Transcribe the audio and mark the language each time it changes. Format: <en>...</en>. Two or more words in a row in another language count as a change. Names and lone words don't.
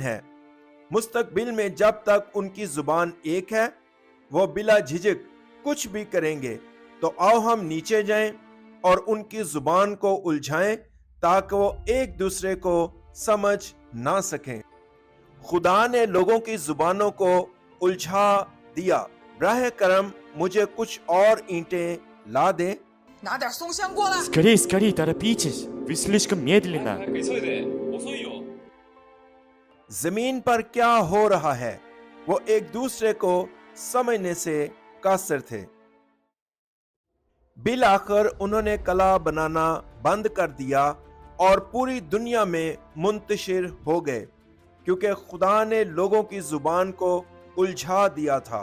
<ur>مستقبل میں جب تک ان کی زبان ایک ہے وہ بلا جھجک کچھ بھی کریں گے، تو آؤ ہم نیچے جائیں اور ان کی زبان کو الجھائیں تاکہ وہ ایک دوسرے کو سمجھ نہ سکیں۔ خدا نے لوگوں کی زبانوں کو الجھا دیا۔ براہ کرم مجھے کچھ اور اینٹیں لا دیں۔</ur> <zh>拿点松香过来。</zh> <ru>Скорей, скорей, торопитесь! Вы слишком медленно.</ru> <ja>急いで遅いよ。</ja> <ur>زمین پر کیا ہو رہا ہے وہ ایک دوسرے کو سمجھنے سے قاصر تھے۔ بالآخر انہوں نے کلا بنانا بند کر دیا اور پوری دنیا میں منتشر ہو گئے، کیونکہ خدا نے لوگوں کی زبان کو الجھا دیا تھا۔</ur>